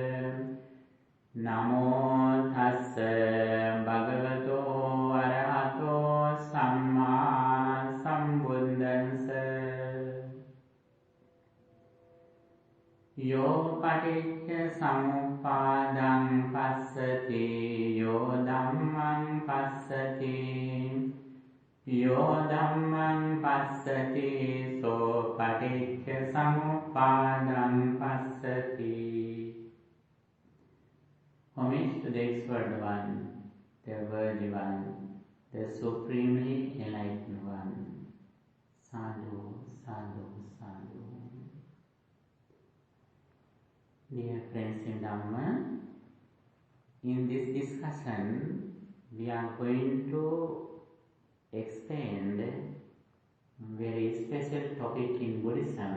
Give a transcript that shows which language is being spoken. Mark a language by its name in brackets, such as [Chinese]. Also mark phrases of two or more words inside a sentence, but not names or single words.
[Pali] Namo Tassa Bhagavato Arahato Samma Sambuddhassa Yo Paticcasamuppadang Passati Yo Dhammang Passati Yo Dhammang Passati So Paticcasamuppadang Passati. [English] Homage to the Expert One, the Worthy One, the Supremely Enlightened One. [Pali] Sadhu, Sadhu, Sadhu. [English] Dear friends in Dhamma, in this discussion, we are going to extend a very special topic in Buddhism.